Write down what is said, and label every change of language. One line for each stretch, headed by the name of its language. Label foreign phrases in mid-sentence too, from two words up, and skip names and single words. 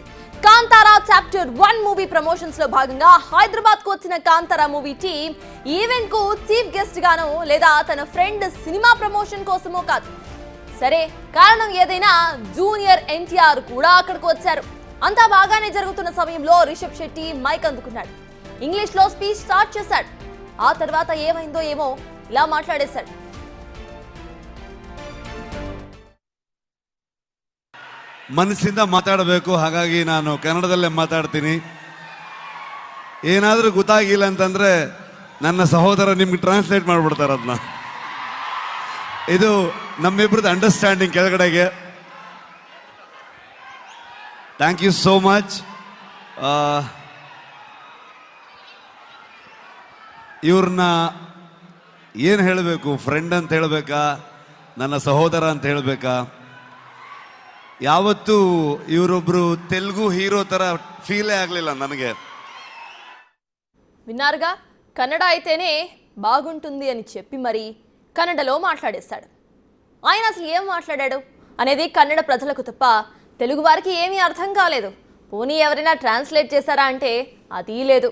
Telugu: కాంతారా చాప్టర్ 1
English: movie promotions
Telugu: లో భాగంగా హైదరాబాద్ కు వచ్చిన కాంతారా
English: movie team
Telugu: ఈవెంట్ కు
English: chief guest
Telugu: గానో లేదా తన ఫ్రెండ్ సినిమా ప్రమోషన్ కోసమో కాదు. సరే, కారణం ఏదైనా జూనియర్ ఎన్టీఆర్ కూడా అక్కడికి వచ్చారు. అంతా బాగానే జరుగుతున్న సమయంలో రిషబ్ శెట్టి మైక్ అందుకున్నాడు. ఇంగ్లీష్ లో
English: speech start
Telugu: చేశాడు. ఆ తర్వాత ఏమైందో ఏమో ఇలా మాట్లాడేశాడు.
Kannada: ಮನಸ್ಸಿಂದ ಮಾತಾಡಬೇಕು, ಹಾಗಾಗಿ ನಾನು ಕನ್ನಡದಲ್ಲೇ ಮಾತಾಡ್ತೀನಿ. ಏನಾದರೂ ಗೊತ್ತಾಗಿಲ್ಲ ಅಂತಂದ್ರೆ ನನ್ನ ಸಹೋದರ ನಿಮ್ಗೆ ಟ್ರಾನ್ಸ್ಲೇಟ್ ಮಾಡಿಬಿಡ್ತಾರೆ ಅದನ್ನ. ಇದು ನಮ್ಮಿಬ್ರದ್ದು ಅಂಡರ್ಸ್ಟ್ಯಾಂಡಿಂಗ್ ಕೆಳಗಡೆಗೆ.
English: thank you so much.
Kannada: ಇವ್ರನ್ನ ಏನು ಹೇಳಬೇಕು, ಫ್ರೆಂಡ್ ಅಂತ ಹೇಳಬೇಕಾ, ನನ್ನ ಸಹೋದರ ಅಂತ ಹೇಳಬೇಕಾ? ಯಾವತ್ತೂ ಇವರೊಬ್ರು ತೆಲುಗು ಹೀರೋ ತರ ఫీలే ಆಗಲಿಲ್ಲ ನನಗೆ.
Telugu: విన్నారుగా, కన్నడ అయితేనే బాగుంటుంది అని చెప్పి మరి కన్నడలో మాట్లాడేశాడు. ఆయన అసలు ఏం మాట్లాడాడు అనేది కన్నడ ప్రజలకు తప్ప తెలుగు వారికి ఏమీ అర్థం కాలేదు. పోనీ ఎవరైనా ట్రాన్స్లేట్ చేశారా అంటే అది లేదు.